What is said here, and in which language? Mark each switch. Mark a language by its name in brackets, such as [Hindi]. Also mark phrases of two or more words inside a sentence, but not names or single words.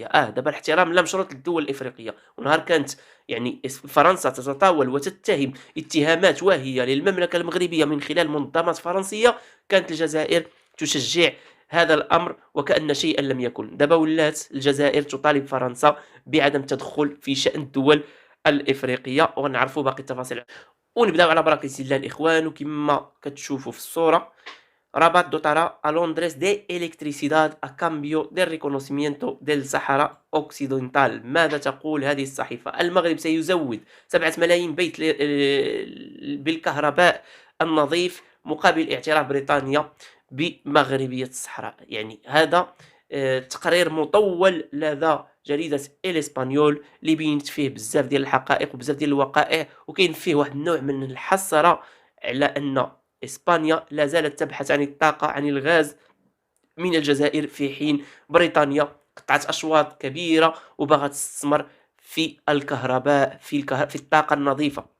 [Arabic] دابا الاحترام لا مشروط للدول الإفريقية. ونهار كانت يعني فرنسا تتطاول وتتهم اتهامات واهية للمملكة المغربية من خلال منظمات فرنسية، كانت الجزائر تشجع هذا الأمر وكأن شيئا لم يكن. دابا ولات الجزائر تطالب فرنسا بعدم التدخل في شأن الدول الإفريقية، ونعرفوا باقي التفاصيل. ونبداو على بركة الله الإخوان. وكما كتشوفوا في الصورة، [Spanish] Rabat dotará a Londres de electricidad a cambio del reconocimiento del Sahara Occidental. [Arabic] ماذا تقول هذه الصحيفة؟ المغرب سيزود 7 ملايين بيت بالكهرباء النظيف مقابل اعتراف بريطانيا بمغربية الصحراء. يعني هذا تقرير مطول لدى جريدة الإسبانيول اللي بينت فيه بزاف ديال الحقائق وبزاف ديال الوقائع، وكاين فيه واحد النوع من الحسرة على أن إسبانيا لا زالت تبحث عن الطاقة، عن الغاز من الجزائر، في حين بريطانيا قطعت أشواط كبيرة وبغت تستثمر في الكهرباء في الطاقة النظيفة.